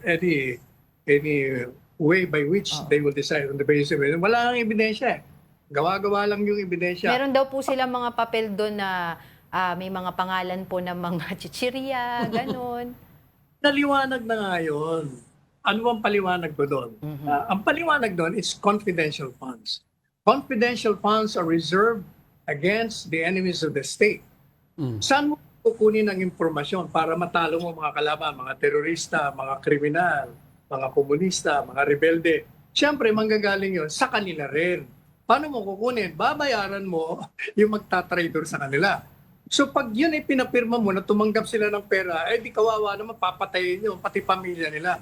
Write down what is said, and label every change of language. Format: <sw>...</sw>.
<en>Any way by which they will decide on the basis of it?</en> <tl>Wala nang ebidensya eh. Gawa-gawa lang yung ebidensya. Meron daw po silang mga papel doon na may mga pangalan po ng mga chichirya, ganun. Naliwanag na nga yun. Ano ang paliwanag ko doon? Ang paliwanag doon</tl> <en>is confidential funds. Confidential funds are reserved against the enemies of the state.</en> <tl>Saan mo kukunin ang impormasyon para matalo mo mga kalaban, mga terorista, mga kriminal, mga komunista, mga rebelde? Siyempre, manggagaling yun sa kanila rin. Paano mo kukunin? Babayaran mo yung magtatrader sa kanila. So pag yun ay pinapirma mo na tumanggap sila ng pera, di kawawa naman, papatayin nyo, pati pamilya nila.</tl>